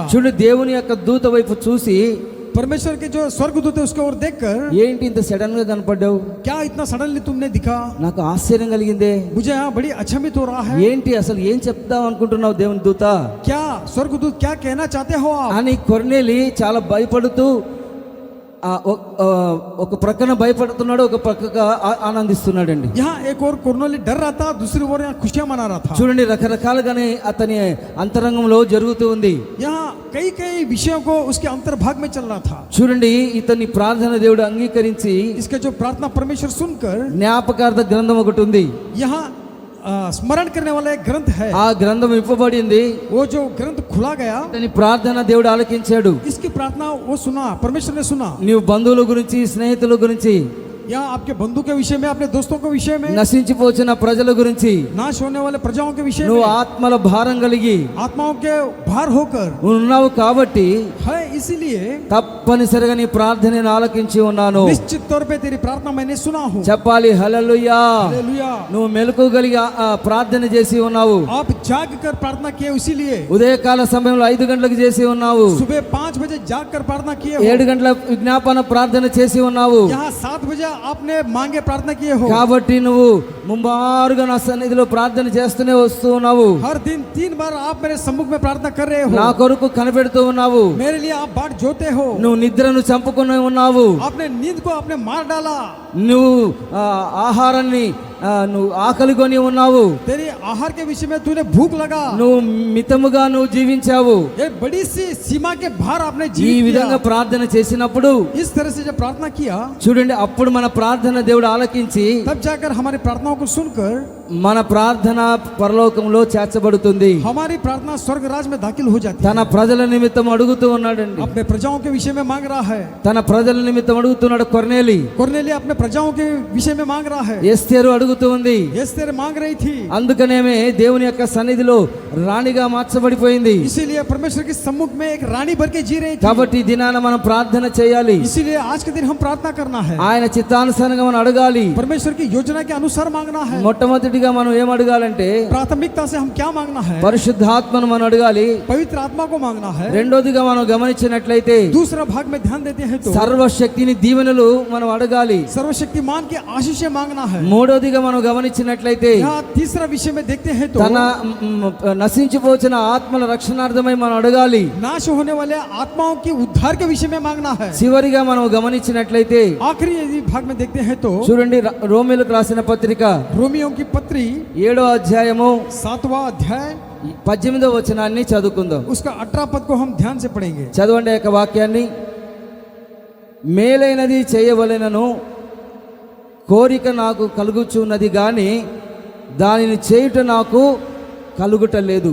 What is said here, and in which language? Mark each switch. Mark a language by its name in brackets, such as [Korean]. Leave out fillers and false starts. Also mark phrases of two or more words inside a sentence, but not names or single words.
[Telugu] చూడండి, దేవుని యొక్క దూత వైపు చూసి, [Hindi] परमेश्वर के जो स्वर्गदूत है उसके ओर देखकर, [Telugu] ఏంటి ఇంత సడన్ గా కనపడ్డావు, [Hindi] क्या इतना सडनली तुमने दिखा, [Telugu] నాకు ఆశ్చర్యం కలిగిందే, [Hindi] मुझे यहाँ बड़ी अचंभित हो रहा है। [Telugu] ఏంటి అసలు ఏం చెప్దాం అనుకుంటున్నావు దేవుని దూత [Hindi] क्या स्वर्गदूत क्या कहना चाहते हो आप। [Telugu] అని కొర్నేలి చాలా భయపడుతూ ఒక ప్రక్కన భయపడుతున్నాడు, ఒక ప్రక్కగా ఆనందిస్తున్నాడండి. [Hindi] यहाँ एक और कुरनोली डर रहा था, दूसरी ओर यहाँ खुशियां मना रहा था। [Telugu] చూడండి, రకరకాలుగానే అతని అంతరంగంలో జరుగుతూ ఉంది. [Hindi] यहाँ कई कई विषयों को उसके अंतर्भाग में चल रहा था। [Telugu] చూడండి, ఇతని ప్రార్థన దేవుడు అంగీకరించి [Hindi] इसके जो प्रार्थना परमेश्वर सुनकर, [Telugu] జ్ఞాపకార్థ గ్రంథం ఒకటి ఉంది. [Hindi] यहाँ स्मरण करने वाला एक ग्रंथ है। [Telugu] ఆ గ్రంథం ఇవ్వబడింది. [Hindi] वो जो ग्रंथ खुला गया, [Telugu] ఇతని ప్రార్థన దేవుడు ఆలకించాడు. [Hindi] इसकी प्रार्थना वो सुना, परमेश्वर ने सुना। [Telugu] నీవు బంధువుల గురించి, స్నేహితుల గురించి, [Hindi] यहाँ आपके बंधु के विषय में, अपने दोस्तों के विषय में, [Telugu] నశించిపోచిన ప్రజల గురించి, [Hindi] नाश होने वाले प्रजाओं के विषय [Telugu] నువ్వు [Hindi] में, [Telugu] ఆత్మల భారం కలిగి [Hindi] आत्माओं के भार होकर [Telugu] ఉన్నావు కాబట్టి [Hindi] है, इसीलिए [Telugu] తప్పనిసరిగా నీ ప్రార్థనను ఆలకించి ఉన్నాను. [Hindi] निश्चित तौर पे तेरी प्रार्थना मैंने सुना हूँ। [Telugu] చెప్పాలి హల్లెలూయా. [Hindi] हालेलुया। [Telugu] నువ్వు మెలకువగలిగి ప్రార్థన చేసి ఉన్నావు. [Hindi] आप जाग कर प्रार्थना किए, इसीलिए [Telugu] ఉదయకాల సమయంలో 5 గంటలకు చేసి ఉన్నావు. [Hindi] सुबह 5 बजे जाग कर प्रार्थना किए हो। [Telugu] 7 గంటల విజ్ఞాపన ప్రార్థన చేసి ఉన్నావు. [Hindi] यहाँ 7 बजे आपने मांगे प्रार्थना किए हो। [Telugu] కాబట్టి నువ్వు ముంబారుగా నా సన్నిధిలో ప్రార్థన చేస్తూనే వస్తూ ఉన్నావు. [Hindi] हर दिन 3 बार आप मेरे सम्मुख में प्रार्थना कर रहे [Telugu] నా [Hindi] हो। [Telugu] కొరకు కనిపెడుతూ ఉన్నావు. [Hindi] मेरे लिए आप बाट जोते हो। [Telugu] నువ్వు నిద్రను చంపుకుని ఉన్నావు. [Hindi] आपने नींद को आपने मार डाला। [Telugu] నువ్వు ఆహారాన్ని నువ్వు ఆకలికొని ఉన్నావు. [Hindi] तेरी आहार के विषय में तूने भूख लगा। [Telugu] నువ్వు మితముగా నువ్వు జీవించావు. [Hindi] एक बड़ी सी सीमा के बाहर आपने [Telugu] ఈ [Hindi] जीवित [Telugu] విధంగా [Hindi] किया। [Telugu] ప్రార్థన చేసినప్పుడు [Hindi] इस तरह से जब प्रार्थना किया, [Telugu] చూడండి, అప్పుడు మన ప్రార్థన దేవుడు ఆలకించి [Hindi] तब जाकर हमारी प्रार्थनाओं को सुनकर [Telugu] మన ప్రార్థన పరలోకంలో చేర్చబడుతుంది. [Hindi] हमारी प्रार्थना स्वर्ग राज में दाखिल हो जाती [Telugu] తన [Hindi] है। [Telugu] ప్రజల నిమిత్తం అడుగుతూ ఉన్నాడండి. [Hindi] अपने प्रजाओं के विषय में मांग रहा है। [Telugu] తన ప్రజల నిమిత్తం అడుగుతున్నాడు కొర్నేలి. [Hindi] कुरनेली अपने प्रजाओं के विषय में मांग रहा है। [Telugu] ఎస్తేరు అడుగుతూ ఉంది. [Hindi] एस्तेर मांग रही थी। [Telugu] అందుకనేమే దేవుని యొక్క సన్నిధిలో రాణిగా మార్చబడిపోయింది. [Hindi] इसीलिए परमेश्वर के सम्मुख में एक रानी भर के जी रही थी। [Telugu] కాబట్టి ఈ దినాన మనం ప్రార్థన చేయాలి. [Hindi] इसीलिए आज के दिन हम प्रार्थना करना है। [Telugu] ఆయన చిత్తానుసారంగా మనం అడగాలి. [Hindi] परमेश्वर की योजना के अनुसार मांगना है। [Telugu] మొట్టమొదటిగా మనం ఏం అడగాలంటే [Hindi] प्राथमिकता से हम क्या मांगना है? [Telugu] పరిశుద్ధాత్మను మనం అడగాలి. [Hindi] पवित्र आत्मा को मांगना है। [Telugu] రెండోదిగా మనం గమనించినట్లయితే [Hindi] दूसरा भाग में ध्यान देते हैं तो [Telugu] సర్వశక్తిని దీవెనలు మనం అడగాలి. [Hindi] सर्वशक्तिमान की आशीषें मांगना है। [Telugu] మూడోదిగా మనం గమనించినట్లయితే [Hindi] यहाँ तीसरा विषय में देखते हैं तो [Telugu] తన నశించిపోచిన ఆత్మల రక్షణార్థమై మనం అడగాలి. [Hindi] नाश होने वाले आत्माओं की उद्धार के विषय में मांगना है। [Telugu] చివరిగా మనం గమనించినట్లయితే [Hindi] आखिरी यदि भाग में देखते हैं तो [Telugu] చూడండి, రోమీయులకు రాసిన పత్రిక [Hindi] रोमियों की पत्री [Telugu] 7వ అధ్యాయము [Hindi] 7वां अध्याय [Telugu] 18వ వచనాన్ని చదువుకుందాం. [Hindi] उसका 18 पद को हम ध्यान से पढ़ेंगे। [Telugu] చదవండి యొక్క వాక్యాన్ని. మేలైనది చేయవలెనను కోరిక నాకు కలుగుచున్నది గాని దానిని చేయుట నాకు కలుగుట లేదు.